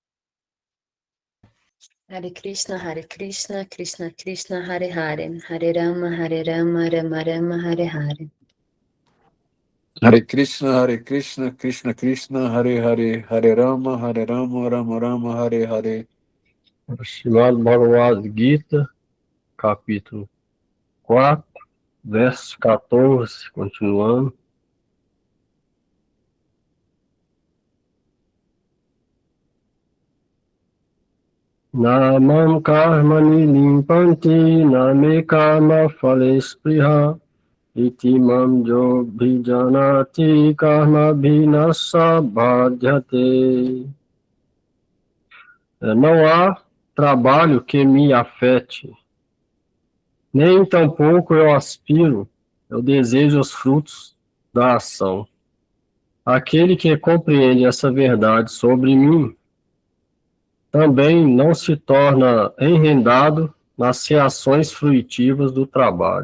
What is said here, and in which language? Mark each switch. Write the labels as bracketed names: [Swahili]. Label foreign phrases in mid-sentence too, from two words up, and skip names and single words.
[Sanskrit] हरे कृष्ण, कृष्ण कृष्ण, हरे हरे, हरे राम, राम राम, हरे हरे. हरे कृष्ण, कृष्ण कृष्ण, हरे हरे, हरे राम, राम राम, हरे हरे. [Portuguese] Srimad Bhagavad Gita, capítulo 4, verso 14, continuando. [Sanskrit] न मां कर्माणि लिम्पन्ति न मे कर्म फले स्पृहा इति मां यो अभिजानाति कर्मभिर्न स बध्यते. [Portuguese] Não há trabalho que me afete, nem tampouco eu aspiro, eu desejo os frutos da ação. Aquele que compreende essa verdade sobre mim também não se torna enrendado nas reações fruitivas do trabalho.